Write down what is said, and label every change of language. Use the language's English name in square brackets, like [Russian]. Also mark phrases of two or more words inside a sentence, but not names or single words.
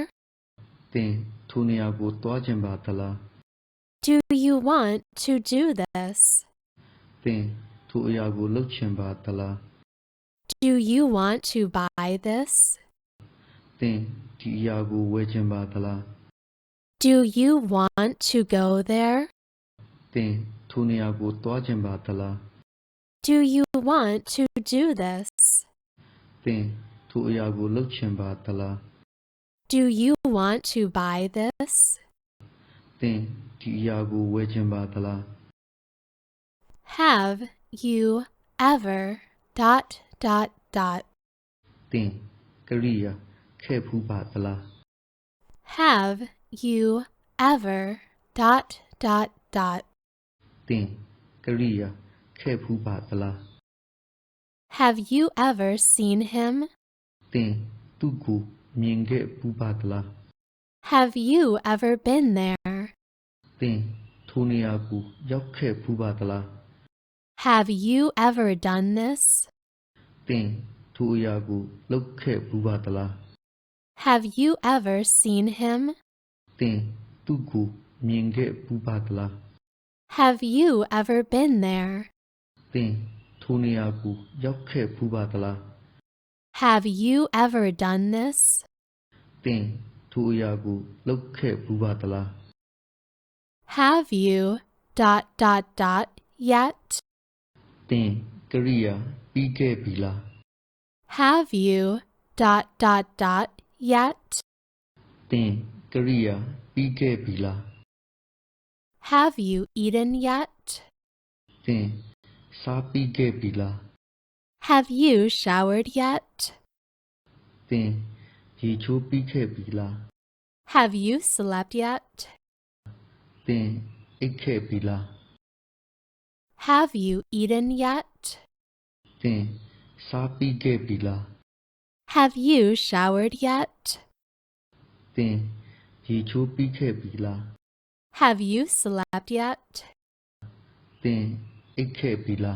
[Burmese] သင်ထိုနေရာကိုသွားချင်ပါသလား [English] Do you want to do this? [Burmese] သင်ထိုအရာကိုလုပ်ချင်ပါသလား [English] Do you want to buy this? [Burmese] သင်ဒီအရာကိုဝယ်ချင်ပါသလား [English] Do you want to go there? [Burmese] သင်ထိုနေရာကိုသွားချင်ပါသလား [English] Do you want to do this? [Burmese] သင်ထိုအရာကိုလုပ်ချင်ပါသလား [English] Do you want to buy this? [Burmese] သင်ဒီအရာကိုဝယ်ချင်ပါသလား [English] Have you ever dot dot dot? [Burmese] သင်ကရိယာခဲ့ဖူးပါသလား [English] Have you ever dot dot dot? [Burmese] သင်ကရိယာခဲ့ဖူးပါသလား [English] Have you ever seen him? [Burmese] သင်သူ့ကိုမြင်ခဲ့ဖူးပါသလား [English] Have you ever been there? [Burmese] သင်ထိုနေရာကိုရောက်ခဲ့ဖူးပါသလား [English] Have you ever done this? [Burmese] သင်ထိုအရာကိုလုပ်ခဲ့ဖူးပါသလား [English] Have you ever seen him? [Burmese] သင်သူ့ကိုမြင်ခဲ့ဖူးပါသလား [English] Have you ever been there? [Burmese] သင်ထိုနေရာကိုရောက်ခဲ့ဖူးပါသလား [English] Have you ever done this? [Burmese] သင်ထိုအရာကိုလုပ်ခဲ့ဖူးပါသလား [English] Have you dot dot dot yet? [Burmese] သင်ကရိယာပြီးခဲ့ပြီလား [English] Have you dot dot dot yet? [Burmese] သင်ကရိယာပြီးခဲ့ပြီလား [English] Have you eaten yet? [Burmese] သင်စားပြီးခဲ့ပြီလား [English] Have you showered yet? [Burmese] သင်ရေချိုးပြီးခဲ့ပြီလား [English] Have you slept yet? [Burmese] သင်အိပ်ခဲ့ပြီလား [English] Have you eaten yet? [Burmese] သင်စားပြီးခဲ့ပြီလား [English] Have you showered yet? [Burmese] သင်ရေချိုးပြီးခဲ့ပြီလား [English] Have you slept yet? [Burmese] သင်အိပ်ခဲ့ပြီလား